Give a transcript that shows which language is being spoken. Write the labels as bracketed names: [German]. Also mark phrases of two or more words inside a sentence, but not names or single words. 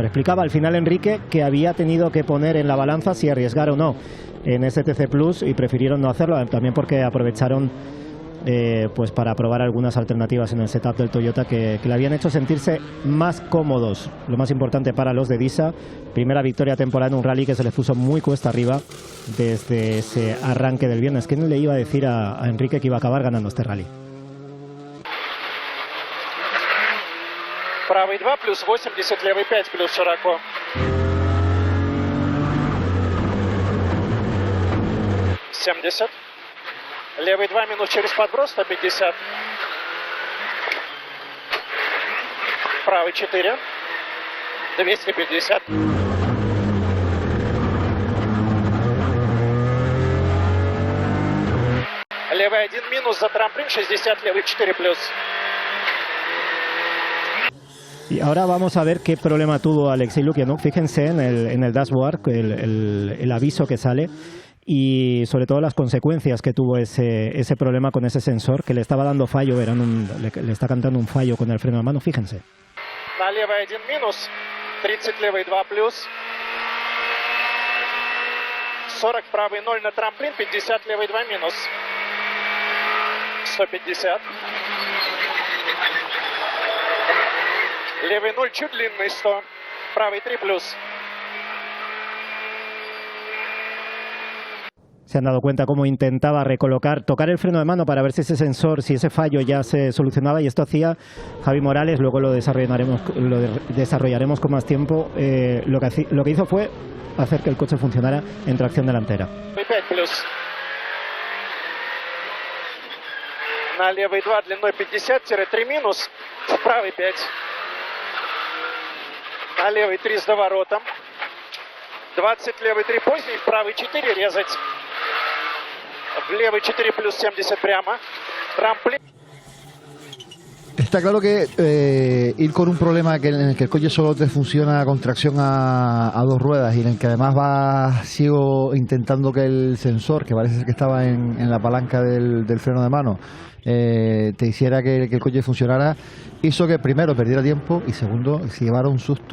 [Spanish] Explicaba al final Enrique que había tenido que poner en la balanza si arriesgar o no en ese TC Plus y prefirieron no hacerlo, también porque aprovecharon pues para probar algunas alternativas en el setup del Toyota que le habían hecho sentirse más cómodos. Lo más importante para los de Disa, primera victoria temporal en un rally que se les puso muy cuesta arriba desde ese arranque del viernes. ¿Quién le iba a decir a Enrique que iba a acabar ganando este rally? [Russian] Правый 2 плюс 80, левый 5 плюс широко. Левый 2 минус через подброс 150. Правый 4. 250. Левый 1 минус за трамплин 60, левый 4 плюс. [Spanish] Y ahora vamos a ver qué problema tuvo Alexei Lukianuk. Fíjense en el [English] dashboard, [Spanish] el aviso que sale y sobre todo las consecuencias que tuvo ese problema con ese sensor que le estaba dando fallo, le está cantando un fallo con el freno de mano, fíjense. [Russian] На левый 1 минус, 30 левый 2 плюс, 40 правый 0 на трамплин, 50 левый 2 минус, 150. Левый 0 чуть длинный 100, правый 3 плюс. [Spanish] Se han dado cuenta cómo intentaba tocar el freno de mano para ver si ese sensor, si ese fallo ya se solucionaba, y esto hacía Javi Morales, luego lo desarrollaremos con más tiempo. Lo que hizo fue hacer que el coche funcionara en tracción delantera. [Russian] 5 плюс. На левый 2 длиной 50-3 минус, в правый 5. На левый 3 с доворотом. 20 левый 3 поздний, в правый 4 резать. В левый 4 плюс 70 прямо. Трамплин. [Spanish] Está claro que ir con un problema en el que el coche solo te funciona con tracción a 2 ruedas y en el que además sigo intentando que el sensor, que parece que estaba en la palanca del freno de mano, te hiciera que el coche funcionara, hizo que primero perdiera tiempo y segundo se llevara un susto.